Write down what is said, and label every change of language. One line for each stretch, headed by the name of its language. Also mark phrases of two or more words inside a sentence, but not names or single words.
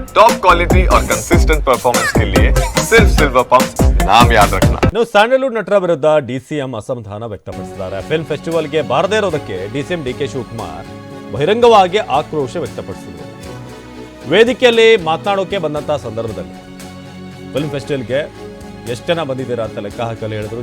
English: top quality
Hindi: और
English: consistent performance
Hindi: के लिए सिर्फ सिल्वर पंप नाम याद रखना।
Kannada: ಇನ್ನು ಸ್ಯಾಂಡಲ್ವುಡ್ ನಟರ ವಿರುದ್ಧ ಡಿಸಿಎಂ ಅಸಮಾಧಾನ ವ್ಯಕ್ತಪಡಿಸಿದ್ದಾರೆ.
English: film festivalಗೆ
Kannada: ಬಾರದೇ ಇರೋದಕ್ಕೆ ಡಿಸಿಎಂ ಡಿಕೆ ಶಿವಕುಮಾರ್ ಬಹಿರಂಗವಾಗಿ ಆಕ್ರೋಶ ವ್ಯಕ್ತಪಡಿಸಿದರು. ವೇದಿಕೆಯಲ್ಲಿ ಮಾತನಾಡೋಕೆ ಬಂದಂತಹ ಸಂದರ್ಭದಲ್ಲಿ
English: film festivalಗೆ
Kannada: ಎಷ್ಟು ಜನ ಬಂದಿದ್ದೀರಾ ಅಂತ ಲೆಕ್ಕ ಹಾಕಲು ಹೇಳಿದ್ರು.